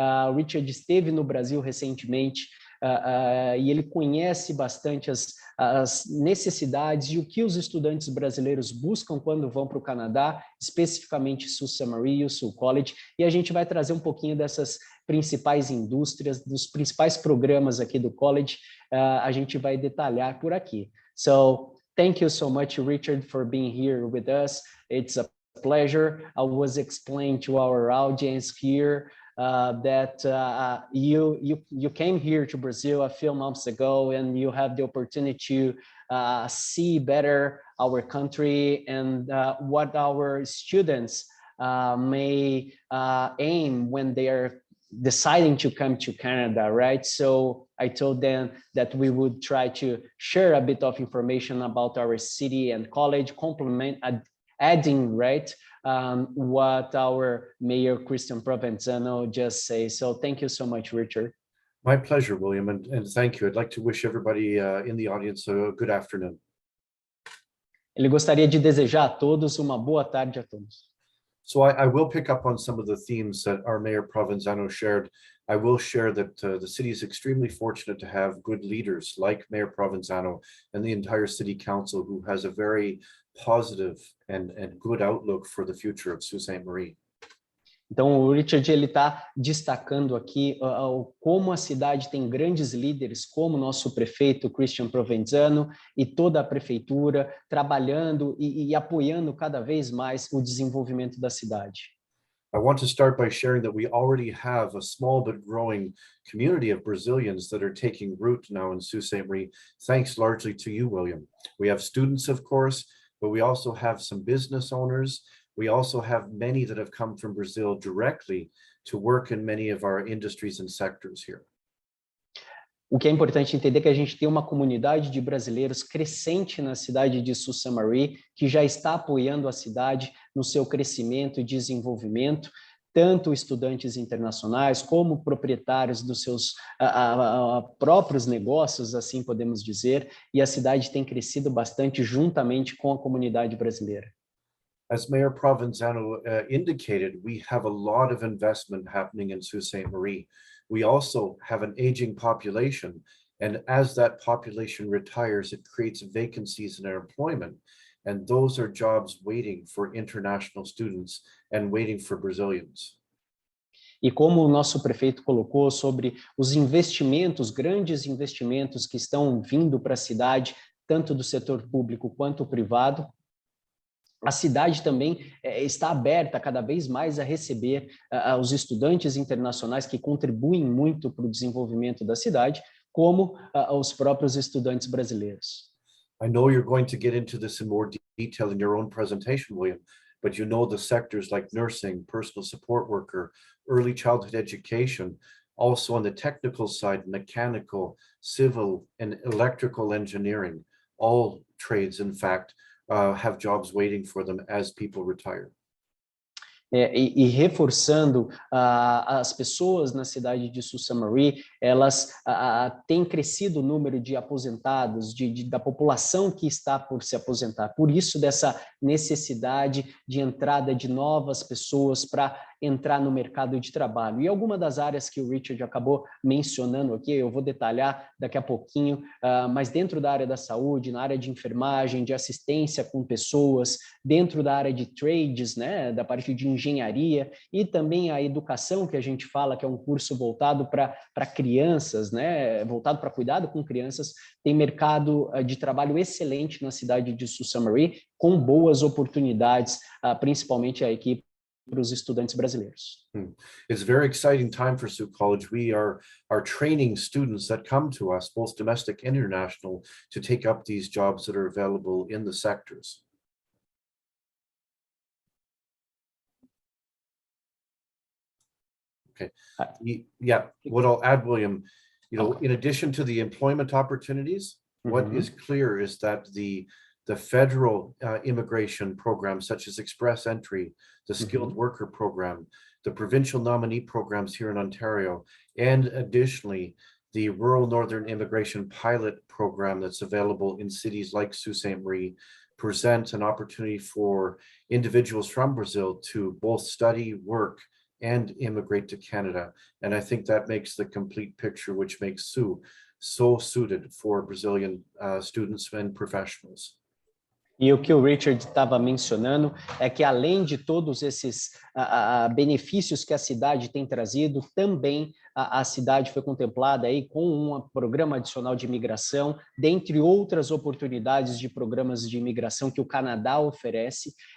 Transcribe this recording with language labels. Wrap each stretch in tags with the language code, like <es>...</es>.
<pt>O Richard esteve no Brasil recentemente, e ele conhece bastante as necessidades e o que os estudantes brasileiros buscam quando vão para o Canadá, especificamente Sault Ste. Marie e o Sault College, e a gente vai trazer um pouquinho dessas principais indústrias, dos principais programas aqui do college, a gente vai detalhar por aqui.</pt> <en>So, thank you so much, Richard, for being here with us. It's a pleasure. I was explaining to our audience here that you came here to Brazil a few months ago, and you have the opportunity to see better our country and what our students may aim when they are deciding to come to Canada, right? So I told them that we would try to share a bit of information about our city and college, adding, right, what our Mayor Christian Provenzano just says. So thank you so much, Richard. My pleasure, William, and thank you. I'd like to wish everybody in the audience a good afternoon.</en> <pt>Ele gostaria de desejar a todos uma boa tarde a todos.</pt> <en>So I will pick up on some of the themes that our Mayor Provenzano shared. I will share that the city is extremely fortunate to have good leaders like Mayor Provenzano and the entire city council who has a very positive and good outlook for the future of Sault Ste. Marie.</en> <pt>Então, o Richard ele está destacando aqui como a cidade tem grandes líderes, como o nosso prefeito Christian Provenzano e toda a prefeitura trabalhando e apoiando cada vez mais o desenvolvimento da cidade.</pt> <en>I want to start by sharing that we already have a small but growing community of Brazilians that are taking root now in Sault Ste. Marie, thanks largely to you, William. We have students, of course, but we also have some business owners. We also have many that have come from Brazil directly to work in many of our industries and sectors here.</en> <pt>O que é importante entender é que a gente tem uma comunidade de brasileiros crescente na cidade de Sault Ste. Marie, que já está apoiando a cidade no seu crescimento e desenvolvimento, tanto estudantes internacionais como proprietários dos seus próprios negócios, assim podemos dizer, e a cidade tem crescido bastante juntamente com a comunidade brasileira.</pt> <en>As Mayor Provenzano indicated, we have a lot of investment happening in Sault Ste. Marie. We also have an aging population, and as that population retires, it creates vacancies in our employment, and those are jobs waiting for international students and waiting for Brazilians.</en> <pt>E como o nosso prefeito colocou sobre os investimentos, grandes investimentos que estão vindo para a cidade, tanto do setor público quanto privado, a cidade também está aberta cada vez mais a receber os estudantes internacionais que contribuem muito para o desenvolvimento da cidade, como os próprios estudantes brasileiros.</pt> <en>I know you're going to get into this in more detail in your own presentation, William, but you know the sectors like nursing, personal support worker, early childhood education, also on the technical side, mechanical, civil, and electrical engineering, all trades, in fact, have jobs waiting for them as people retire.</en> <pt>E reforçando, as pessoas na cidade de Sault Ste. Marie, elas têm crescido o número de aposentados, da população que está por se aposentar. Por isso, dessa necessidade de entrada de novas pessoas para entrar no mercado de trabalho. E alguma das áreas que o Richard acabou mencionando aqui, eu vou detalhar daqui a pouquinho, mas dentro da área da saúde, na área de enfermagem, de assistência com pessoas, dentro da área de trades, né, da parte de engenharia, e também a educação, que a gente fala que é um curso voltado para crianças, né, voltado para cuidado com crianças, tem mercado de trabalho excelente na cidade de Sault Ste. Marie, com boas oportunidades, principalmente a equipe para os estudantes brasileiros.</pt> <en>It's a very exciting time for Sault College. We are training students that come to us, both domestic and international, to take up these jobs that are available in the sectors. Okay. Yeah, what I'll add, William, in addition to the employment opportunities, what is clear is that the federal immigration programs such as Express Entry, the Skilled Worker Program, the provincial nominee programs here in Ontario, and additionally, the Rural Northern Immigration Pilot Program that's available in cities like Sault Ste. Marie present an opportunity for individuals from Brazil to both study, work, and immigrate to Canada. And I think that makes the complete picture, which makes Sault so suited for Brazilian students and professionals.</en> <pt>E o que o Richard estava mencionando é que, além de todos esses benefícios que a cidade tem trazido, também a cidade foi contemplada aí com um programa adicional de imigração, dentre outras oportunidades de programas de imigração que o Canadá oferece.</pt>